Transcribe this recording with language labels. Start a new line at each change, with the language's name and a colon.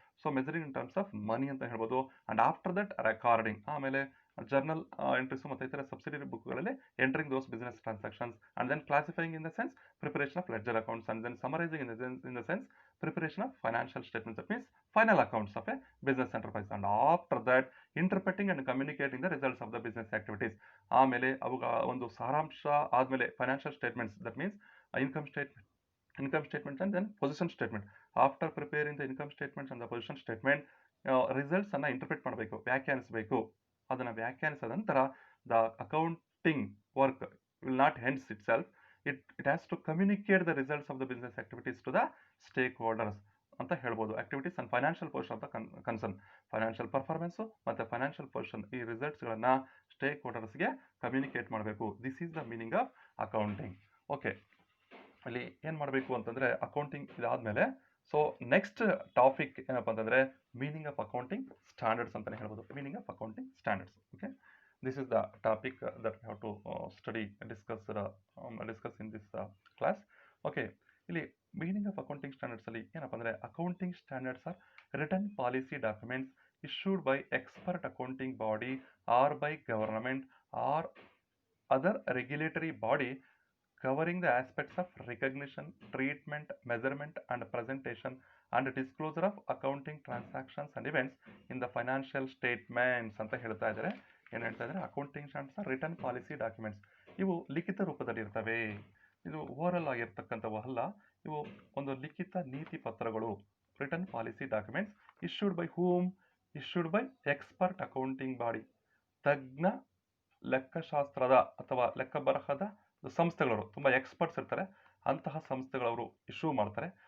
English: so measuring in terms of money
Kannada: ಅಂತ ಹೇಳ್ಬೋದು.
English: and after that recording,
Kannada: ಆಮೇಲೆ
English: journal entries
Kannada: ಮತ್ತು ಇತರ subsidiary ಬುಕ್ಗಳಲ್ಲಿ
English: Entering those business transactions, and then classifying in the sense preparation of ledger accounts, and then summarising in the sense preparation of financial statements, that means final accounts of a business enterprise. And after that interpreting and communicating the results of the business activities.
Kannada: ಆಮೇಲೆ ಅವುಗಳ ಒಂದು ಸಾರಾಂಶ ಆದ್ಮೇಲೆ
English: Financial statements, that means income statement, income statement and then position statement. After preparing the income statements and the position statement, results
Kannada: ಅನ್ನ interpret ಮಾಡಬೇಕು, ವ್ಯಾಖ್ಯಾನಿಸಬೇಕು. ಅದನ್ನ ವ್ಯಾಖ್ಯಾನಿಸಿದ ನಂತರ
English: the accounting work will not ends itself. It has to communicate the results of the business activities to the stakeholders
Kannada: ಅಂತ ಹೇಳ್ಬೋದು. Activities and financial position ಅಂತ concern, financial performance ಮತ್ತೆ ಫೈನಾನ್ಷಿಯಲ್ ಪೊಸಿಷನ್, ಈ ರಿಸಲ್ಟ್ಸ್ ಗಳನ್ನ ಸ್ಟೇಕ್ ಹೋಲ್ಡರ್ಸ್ಗೆ ಕಮ್ಯುನಿಕೇಟ್ ಮಾಡಬೇಕು.
English: This is the meaning of accounting.
Kannada: Okay, ಅಲ್ಲಿ ಏನ್ ಮಾಡಬೇಕು ಅಂತಂದ್ರೆ ಅಕೌಂಟಿಂಗ್ ಇದಾದ್ಮೇಲೆ ಸೊ ನೆಕ್ಸ್ಟ್ ಟಾಪಿಕ್ ಏನಪ್ಪಾ ಅಂತಂದ್ರೆ ಮೀನಿಂಗ್ ಆಫ್ ಅಕೌಂಟಿಂಗ್ ಸ್ಟ್ಯಾಂಡರ್ಡ್ಸ್ ಅಂತಾನೆ ಹೇಳ್ಬೋದು.
English: Meaning of accounting standards. Okay, this is the topic that we have to study and discuss in this class. Okay, ಇಲ್ಲಿ meaning of accounting standards
Kannada: ಅಲ್ಲಿ ಏನಪ್ಪಾ ಅಂದ್ರೆ
English: accounting standards are written policy documents issued by expert accounting body or by government or other regulatory body covering the aspects of recognition, treatment, measurement and presentation and disclosure of accounting transactions and events in the financial statements
Kannada: ಅಂತ ಹೇಳ್ತಾ ಇದ್ದಾರೆ. ಏನು ಹೇಳ್ತಾ ಇದ್ದಾರೆ? Accounting standards return policy documents, ಇವು ಲಿಖಿತ ರೂಪದಲ್ಲಿ ಇರ್ತವೆ. ಇದು ಓರಲ್ ಆಗಿರ್ತಕ್ಕಂಥವು ಅಲ್ಲ, ಇವು ಒಂದು ಲಿಖಿತ ನೀತಿ ಪತ್ರಗಳು.
English: Written policy documents issued by whom? Issued by expert accounting body,
Kannada: ತಜ್ಞ ಲೆಕ್ಕಶಾಸ್ತ್ರದ ಅಥವಾ ಲೆಕ್ಕ ಬರಹದ ಸಂಸ್ಥೆಗಳವರು, ತುಂಬಾ ಎಕ್ಸ್ಪರ್ಟ್ಸ್ ಇರ್ತಾರೆ, ಅಂತಹ ಸಂಸ್ಥೆಗಳವರು ಇಶ್ಯೂ ಮಾಡ್ತಾರೆ.